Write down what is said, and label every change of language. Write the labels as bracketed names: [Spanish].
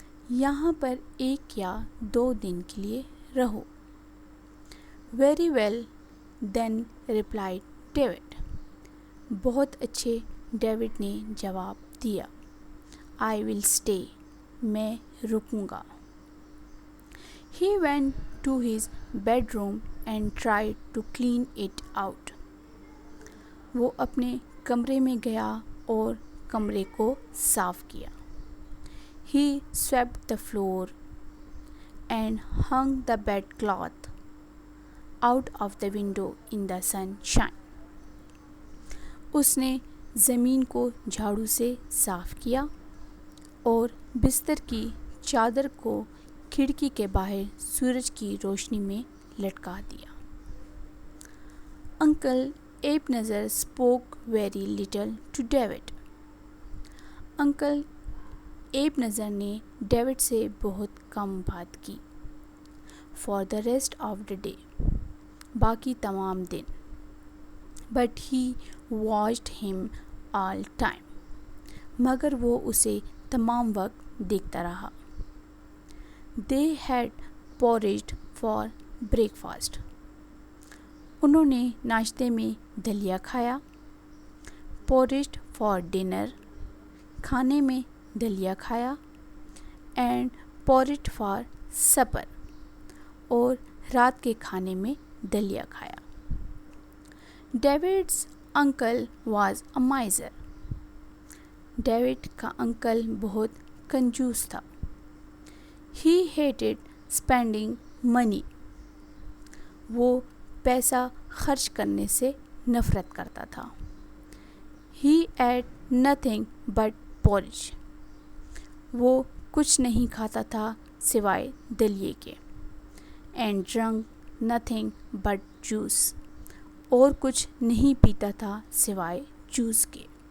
[Urdu] یہاں پر ایک یا 2 دن کے لیے رہو. [English] Very well, then replied David. [Urdu] بہت اچھے ڈیوڈ نے جواب دیا. [English] I will stay. [Urdu] میں رکوں گا. [English] He went to his bedroom and tried to clean it out. [Urdu] وہ اپنے کمرے میں گیا اور کمرے کو صاف کیا. [English] He swept the floor and hung the bedcloth out of the window in the sunshine. [Urdu] اس نے زمین کو جھاڑو سے صاف کیا اور بستر کی چادر کو کھڑکی کے باہر سورج کی روشنی میں لٹکا دیا. [English] Uncle Ebenezer spoke very little to David. [Urdu] Uncle ایبنیزر نے ڈیوڈ سے بہت کم بات کی. [English] For the rest of the day. [Urdu] باقی تمام دن. [English] But he watched him all time. [Urdu] مگر وہ اسے تمام وقت دیکھتا رہا. [English] They had porridge for breakfast. [Urdu] انہوں نے ناشتے میں دلیا کھایا. [English] Porridge for dinner. [Urdu] کھانے میں دلیا کھایا. [English] And porridge for supper. [Urdu] اور رات کے کھانے میں دلیا کھایا. [English] David's uncle was a miser. [Urdu] David کا انکل بہت کنجوس تھا. [English] He hated spending money. [Urdu] وہ پیسہ خرچ کرنے سے نفرت کرتا تھا. [English] He ate nothing but porridge. [Urdu] وہ کچھ نہیں کھاتا تھا سوائے دلیے کے. [English] And drank nothing but juice. [Urdu] اور کچھ نہیں پیتا تھا سوائے جوس کے.